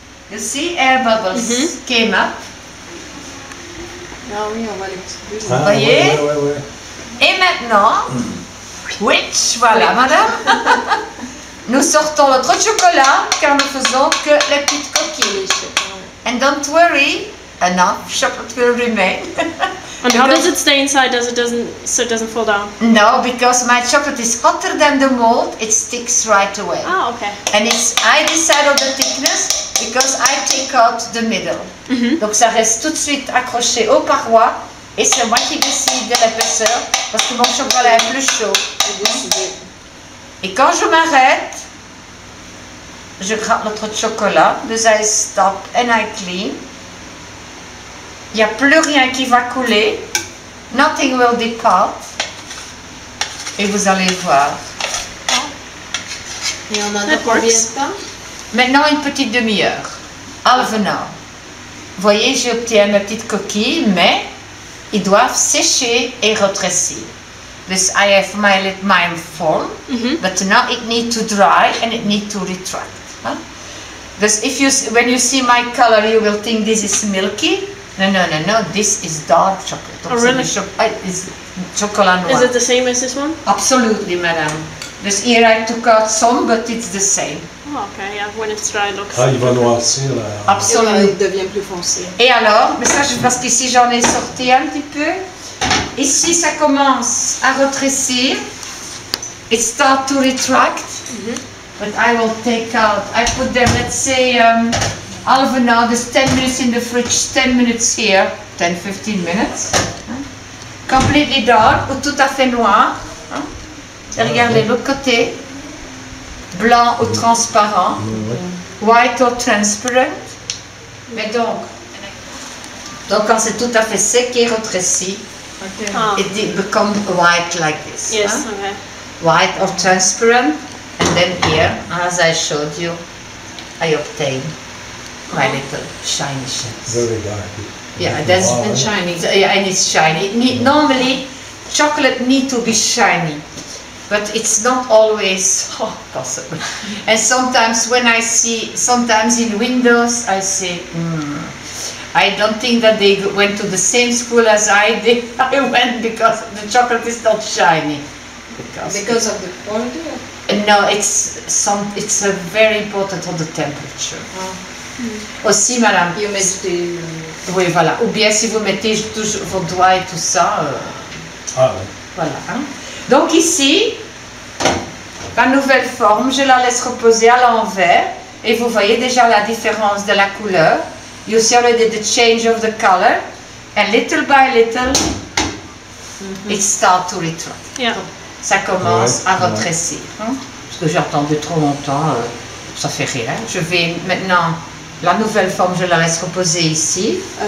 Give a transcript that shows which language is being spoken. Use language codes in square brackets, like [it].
[en] You see, air bubbles came up. [fr] Ah oui, on voit les petites bulles. Vous voyez? Ouais. Et maintenant, voilà, madame. Nous sortons notre chocolat car nous faisons que les petites coquilles. [en] And don't worry, enough chocolate will remain. And how does it stay inside so it doesn't fall down? No, because my chocolate is hotter than the mold, it sticks right away. Ah, okay. And I decide on the thickness because I take out the middle. [fr] Donc ça reste tout de suite accroché aux parois et c'est moi qui décide de l'épaisseur parce que mon chocolat est plus chaud. Et quand je m'arrête, je gratte notre chocolat, dus [en] I stop and I clean. [fr] Il n'y a plus rien qui va couler. [en] Nothing will depart. [fr] Et vous allez voir. Et on en a combien de temps? Maintenant une petite demi-heure. [en] Half an hour. [fr] Vous voyez, j'ai obtenu mes petites coquilles, mais ils doivent sécher et rétrécir. [en] Dus I have my form, but now it needs to dry and it needs to retract. Huh? Dus when you see my color, you will think this is milky. No, this is dark chocolate. Oh, really? It's chocolat noir. Is it the same as this one? Absolutely, madame. Dus here I took out some, but it's the same. Oh, okay, yeah, when it's dry, it looks [fr] Ah, il va noircir là. Absolument. Il devient plus foncé. Et alors, mais ça, parce qu'ici j'en ai sorti un petit peu. Ici, ça commence à rétrécir. [en] It starts to retract. But I will take out, I put them, let's say, half an hour, there's 10 minutes in the fridge, 10 minutes here, 10-15 minutes. Completely dark, [fr] ou tout à fait noir. Et regardez l'autre côté. Blanc ou transparent. [en] White or transparent. [fr] Mais donc quand c'est tout à fait sec et rétréci, [en] it becomes white like this. Yes, okay. White or transparent. And then here, as I showed you, I obtain my little shiny shells. Very dark. Yeah, that's And shiny. yeah, and it's shiny. Normally, chocolate need to be shiny, but it's not always possible. And sometimes when I see, sometimes in windows, I say, I don't think that they went to the same school as I did. I went because the chocolate is not shiny. Because of the quality? No, it's very important on the temperature. [fr] Aussi, madame. [en] Humidity. [fr] Oui, voilà. Ou bien si vous mettez toujours vos doigts et tout ça. Voilà. Hein. Donc ici, la nouvelle forme, je la laisse reposer à l'envers. Et vous voyez déjà la différence de la couleur. [en] You see already the change of the color. And little by little, it starts to retract. Yeah. [fr] Ça commence à rétrécir. Hein? Parce que j'ai attendu trop longtemps, ça fait rien. Je vais maintenant, la nouvelle forme, je la laisse reposer ici.